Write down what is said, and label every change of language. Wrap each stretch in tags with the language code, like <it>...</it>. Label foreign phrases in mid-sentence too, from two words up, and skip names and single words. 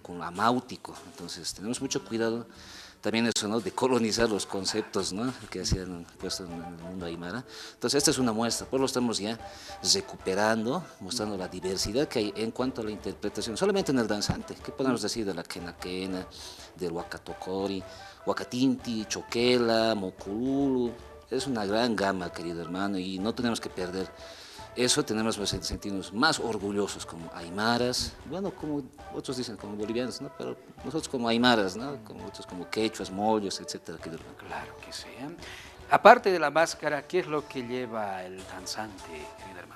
<es>Con lo amáutico, entonces tenemos mucho cuidado también eso, ¿no? De colonizar los conceptos, ¿no? Que se han puesto en el mundo aymara. Entonces esta es una muestra, pues lo estamos ya recuperando, mostrando la diversidad que hay en cuanto a la interpretación, solamente en el danzante. ¿Qué podemos decir de la quena, del huacatocori, huacatinti, choquela, mocululu? Es una gran gama, querido hermano, y no tenemos que perder eso, tenemos que sentirnos más orgullosos como aymaras, bueno, como otros dicen como bolivianos, ¿no? Pero nosotros como aymaras, ¿no? Como otros como quechuas, mollos, etcétera. Claro que sí. Aparte de la máscara, ¿qué es lo que lleva el danzante, querido hermano?</es>